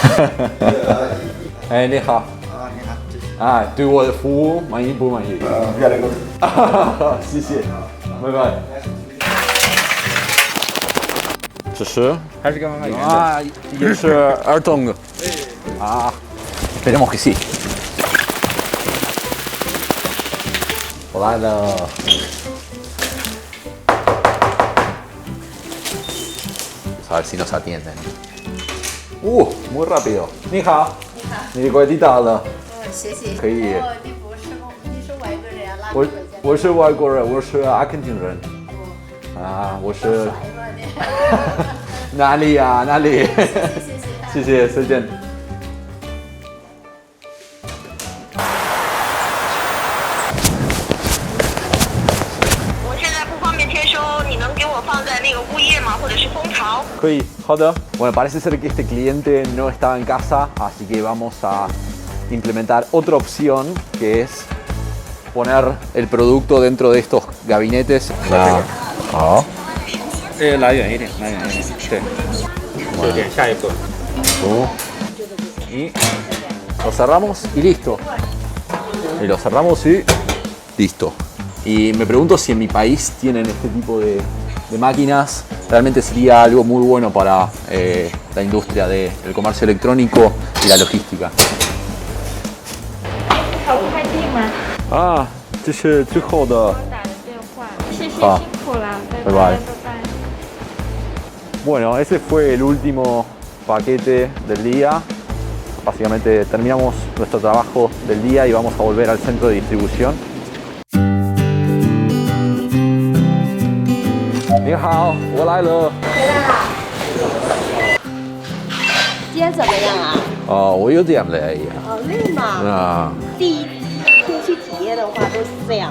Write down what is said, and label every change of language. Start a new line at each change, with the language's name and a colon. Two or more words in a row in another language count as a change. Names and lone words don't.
Chinese: 哎，你好。啊，你好。啊，对我的服务满意不满意？越来越多。谢谢，拜拜。这是还是跟刚刚一样的。啊，也是儿童的。啊 ，
Spanish: esperemos que sí。
Chinese: 我来了。
Spanish: A ver si nos atienden. Muy rápido.
Chinese: 你好。你好。你的快递到了。谢谢。可以。哦，你是外国人啊？哪个国家？我是外国人，我是阿根廷人。啊，我是。哪里呀？哪里？谢谢，再见。我现在不方便签收，你能给我放在那个物业吗？或者是蜂巢？可以，好的。
Spanish: Bueno, parece ser que este cliente no estaba en casa, así que vamos a implementar otra opción que es poner el producto dentro de estos gabinetes.
Chinese: 好。拉远一点，拉远一点，对。就点下一步。
Spanish: Y lo cerramos y listo. Y lo cerramos y listo. Y me pregunto si en mi país tienen este tipo de máquinas. Realmente sería algo muy bueno para la industria del comercio electrónico y la logística.
Chinese: 好快递吗？啊，这是最后的。打的电话，谢谢辛好苦了，
Spanish: 拜拜。Bueno, ese fue el último paquete del día. Básicamente terminamos nuestro trabajo del día y vamos a volver al centro de distribución.
Chinese: 你好，我来了。回来啦。今天怎么样啊？哦，我有点累。好累嘛。啊。第一天去体验的话都是这样。